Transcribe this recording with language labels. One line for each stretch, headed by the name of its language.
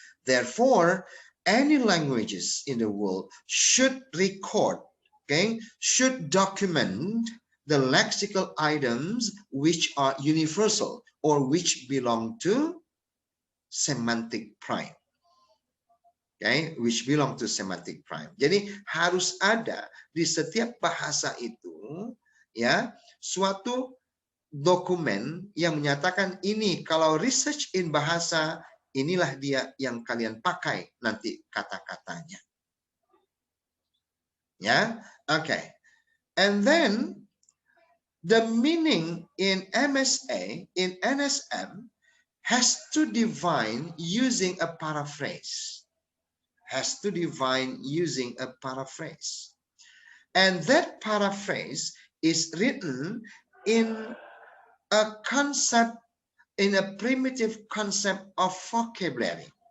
English: Therefore, any languages in the world should record, okay, should document the lexical items which are universal or which belong to semantic prime. Okay, which belong to semantic prime.
Indonesian: Jadi harus ada di setiap bahasa itu, ya, suatu dokumen yang menyatakan ini kalau research in bahasa, inilah dia yang kalian pakai nanti kata-katanya. Ya, okay.
English: And then the meaning in MSA, in NSM, has to define using a paraphrase. Has to define using a paraphrase. And that paraphrase is written in a concept, in a primitive concept of vocabulary.